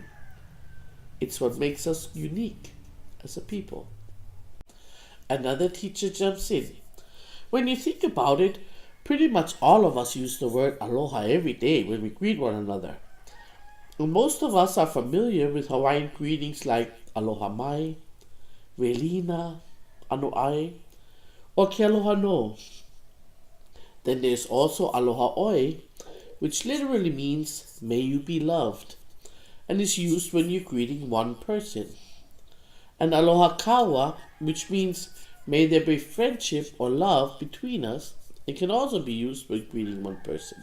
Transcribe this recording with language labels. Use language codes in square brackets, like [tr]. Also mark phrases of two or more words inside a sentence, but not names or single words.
[en] It's what makes us unique as a people. Another teacher jumps in. When you think about it, pretty much all of us use the word aloha every day when we greet one another. And most of us are familiar with Hawaiian greetings like [haw] aloha mai, welina, ano ai, or ke aloha no. [en] Then there's also [haw] aloha oi, [en] which literally means may you be loved, and is used when you're greeting one person. And [haw] aloha kawa, [en] which means may there be friendship or love between us, it can also be used when greeting one person.